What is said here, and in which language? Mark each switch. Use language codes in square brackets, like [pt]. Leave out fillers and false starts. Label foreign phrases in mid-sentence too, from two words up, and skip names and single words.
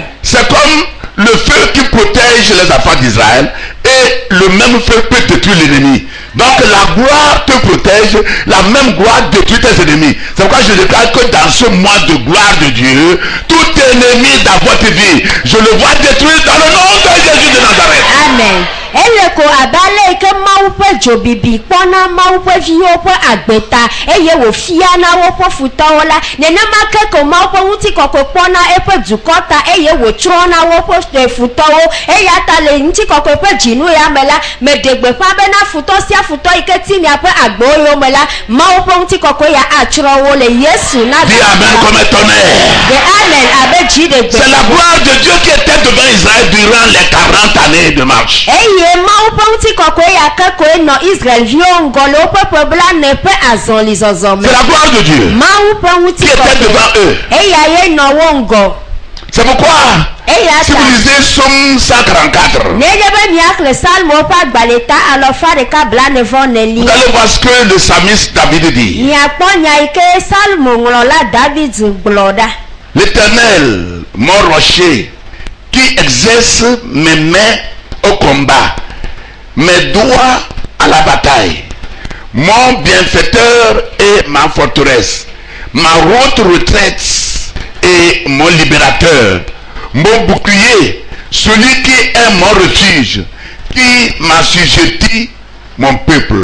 [fr] C'est comme le feu qui protège les enfants d'Israël, et le même feu peut détruire l'ennemi. Donc la gloire te protège, la même gloire détruit tes ennemis. C'est pourquoi je déclare que dans ce mois de gloire de Dieu, tout ennemi dans votre vie, je le vois détruit dans le nom de Jésus de Nazareth. Amen. [ee] Elle ko abale ke mawu pe dzobibi kpɔna mawu pe viwo pe agbeta eye wòfia na woƒe futɔwo la nenema ke ko mawu pe ŋutikɔkɔe kpɔna eƒe dukɔ ta eye wòtsrɔ̃na woƒe futɔwo eya ta le ŋutikɔkɔe ƒe dzinu ya me la meɖe gbeƒã bena futɔ sia futɔ yi ke ti miaƒe agbewo yome la mawu ƒe ŋutikɔkɔe ya atsrɔ̃ wo le Yesu na. [fr] Dis amen comme un tonnerre. [ee] Amen abe dzi de gbe. [fr] C'est la gloire de Dieu qui était devant Israël durant les 40 années de marche. [ee] Eye mawu ƒe ŋutikɔkɔe ya ke koe nɔ Israelviwo ŋgɔ le woƒe ƒe blane ƒe azɔlizɔzɔ me. [fr] C'est la gloire de Dieu [ee] Mawu ƒe [fr] qui était devant eux. [ee] eya ye nɔ wo ŋgɔ. [fr] C'est pourquoi [ee] Eya [fr] si vous [ee] ta [fr] lisez Psaume 144, [ee] nenye be miaxlẽ Salmo ƒe agbalẽta 144. [fr] vous allez voir ce que le psalmiste David dit. [ee] Miakpɔ nya yi ke Salmonŋlɔla David gblɔ ɖa. [fr] L'Éternel, mon rocher, qui exerce mes mains au combat, mes doigts à la bataille, mon bienfaiteur et ma forteresse, ma haute retraite et mon libérateur, mon bouclier, celui qui est mon refuge, qui m'assujettit mon peuple.